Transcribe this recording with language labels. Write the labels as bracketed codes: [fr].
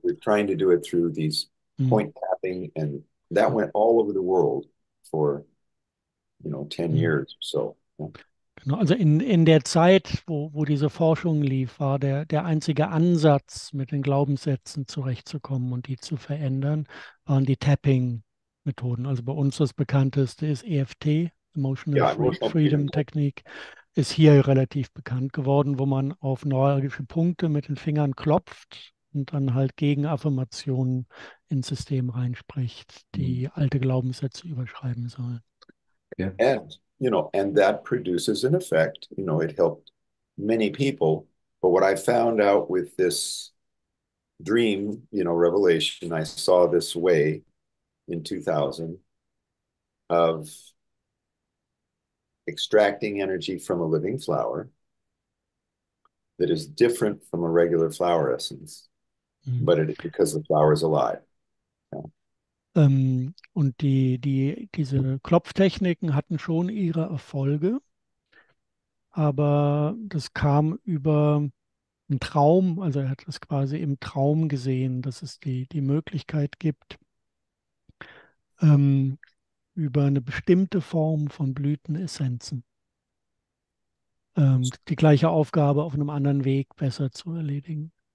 [en] We're trying to do it through these point tapping, and that went all over the world for 10 years or so. Yeah. [de] Genau, also in der Zeit, wo diese Forschung lief, war der einzige Ansatz, mit den Glaubenssätzen zurechtzukommen und die zu verändern, waren die Tapping-Methoden. Also bei uns das bekannteste ist EFT, Ja, [en] Emotional Emotional Freedom Freedom. [de] Technik, ist hier relativ bekannt geworden, wo man auf neuralgische Punkte mit den Fingern klopft und dann halt Gegenaffirmationen ins System reinspricht, die alte Glaubenssätze überschreiben sollen. Ja. [en] And that produces an effect. It helped many people. But what I found out with this dream, revelation, I saw this way in 2000 of extracting energy from a living flower that is different from a regular flower essence, but because the flower is alive. [de] Und diese Klopftechniken hatten schon ihre Erfolge, aber das kam über einen Traum, also er hat es quasi im Traum gesehen, dass es die Möglichkeit gibt, über eine bestimmte Form von Blütenessenzen die gleiche Aufgabe auf einem anderen Weg besser zu erledigen.